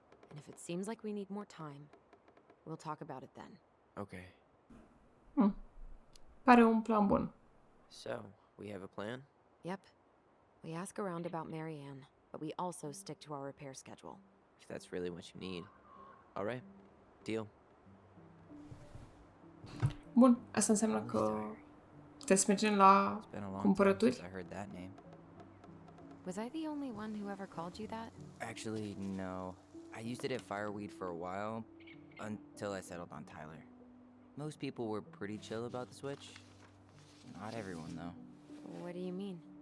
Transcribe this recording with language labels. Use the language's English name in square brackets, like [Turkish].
[English] And if it seems like we need more time, we'll talk about it then. Okay. [Romanian] Pare un plan bun. [English] So, we have a plan? Yep. We ask around about Marianne, but we also stick to our repair schedule. If that's really what you need. Alright. Deal. [Romanian] Bun, asta înseamnă că trebuie să mergem la [English] It's been a long time [Romanian] cumpărături. [English] since I heard that name. Was I the only one who ever called you that? Actually, no. I used it at Fireweed for a while, until I settled on Tyler. Most people were pretty chill about the switch. Not everyone, though. What do you mean?